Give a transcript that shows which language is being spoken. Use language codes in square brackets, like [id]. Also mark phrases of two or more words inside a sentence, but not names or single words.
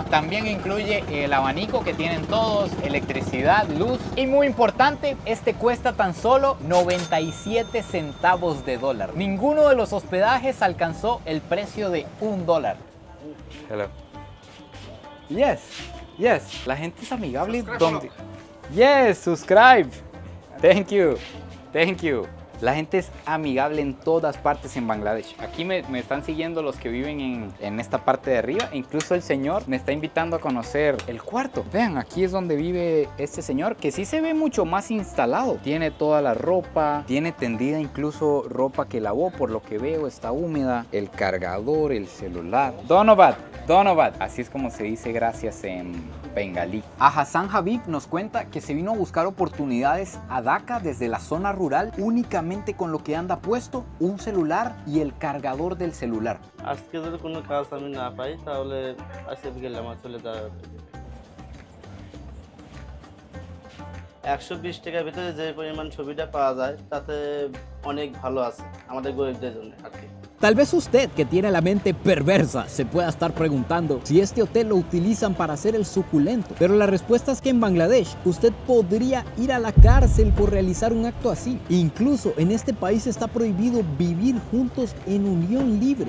[es] También incluye el abanico que tienen todos, electricidad, luz. Y muy importante, este cuesta tan solo 97 centavos de dólar. Ninguno de los hospedajes alcanzó el precio de $1. [en] Hello. Yes, yes. [es] La gente es amigable donde... [en] Yes, subscribe. Thank you. Thank you. [es] La gente es amigable en todas partes en Bangladesh. Aquí me están siguiendo los que viven en esta parte de arriba. Incluso el señor me está invitando a conocer el cuarto. Vean, aquí es donde vive este señor, que sí se ve mucho más instalado. Tiene toda la ropa, tiene tendida incluso ropa que lavó, por lo que veo está húmeda. El cargador, el celular. Donobat, así es como se dice gracias en bengalí. A Hassan Habib nos cuenta que se vino a buscar oportunidades a Dhaka desde la zona rural únicamente con lo que anda puesto, un celular y el cargador del celular. [bn] আজকে যদি কোনো কাজ আমি না পাই তাহলে আজকে বিকেলে আমার চলে যাওয়া 120 টাকার ভিতরে যে পরিমাণ ছবিটা পাওয়া যায় তাতে অনেক ভালো আছে আমাদের গরিবদের জন্য আর কি। [es] Tal vez usted, que tiene la mente perversa, se pueda estar preguntando si este hotel lo utilizan para hacer el suculento. Pero la respuesta es que en Bangladesh usted podría ir a la cárcel por realizar un acto así. Incluso en este país está prohibido vivir juntos en unión libre.